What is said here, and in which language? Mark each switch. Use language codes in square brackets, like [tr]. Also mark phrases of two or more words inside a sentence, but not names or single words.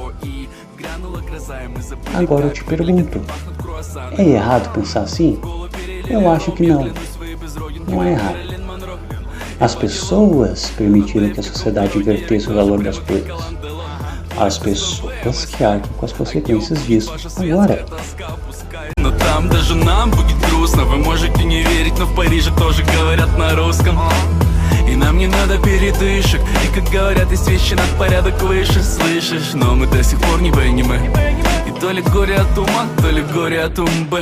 [pt] Agora eu te pergunto, é errado pensar assim? Eu acho que não. Não é errado. As pessoas permitiram que a sociedade invertesse o valor das coisas. As pessoas que arcam com as consequências disso. Agora, [ru] Но там даже нам будет грустно. Вы можете не верить, но в Париже тоже говорят на русском. И нам не надо передышек. И как говорят, есть вещи на порядок выше, слышишь? Но мы до сих пор не понимы. И то ли горе от ума, то ли горе от умбы.